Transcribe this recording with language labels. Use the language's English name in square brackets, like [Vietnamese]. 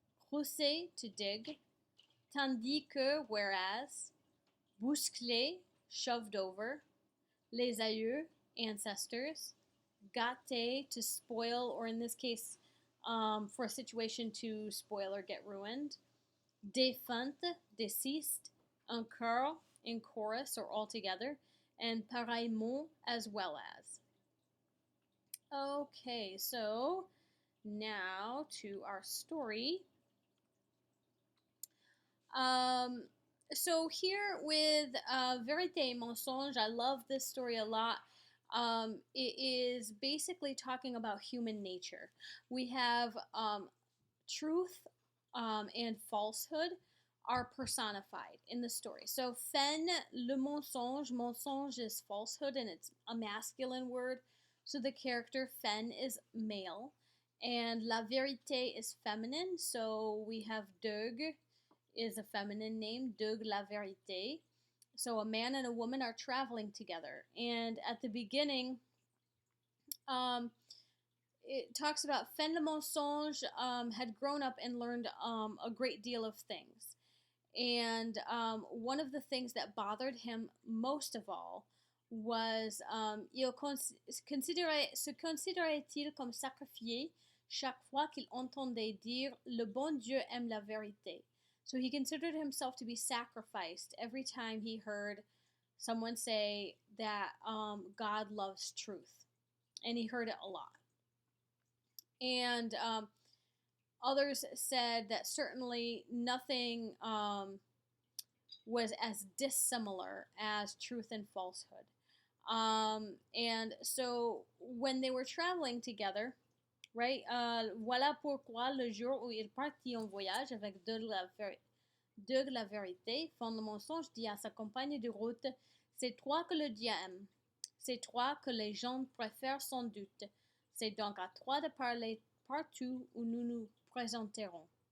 [English] Creuser, to dig. [French] Tandis que, [English] whereas. Bouscler, shoved over. Les aïeux, ancestors. Gâter, to spoil, or in this case, for a situation to spoil or get ruined. Défunte, deceased. [French] En chœur, [English] in chorus or all together. And pareillement, as well as. Okay, so now to our story. So here with Vérité, Mensonge, I love this story a lot. It is basically talking about human nature. We have truth and falsehood are personified in the story. So fen, le mensonge, mensonge is falsehood and it's a masculine word. So the character fen is male and la vérité is feminine. So we have Doug is a feminine name, Doug la vérité. So a man and a woman are traveling together. And at the beginning, it talks about Fen le Mensonge had grown up and learned a great deal of things. And one of the things that bothered him most of all was [French] se considérait-il comme sacrifié chaque fois qu'il entendait dire le bon Dieu aime la vérité. [English] So he considered himself to be sacrificed every time he heard someone say that God loves truth, and he heard it a lot. And others said that certainly nothing was as dissimilar as truth and falsehood. And so when they were traveling together, right, [French] voilà pourquoi le jour où ils partirent en voyage avec de la vérité, font le mensonge, dit à sa compagne de route, c'est toi que le Dieu aime, c'est toi que les gens préfèrent sans doute, c'est donc à toi de parler partout où nous nous présenterons.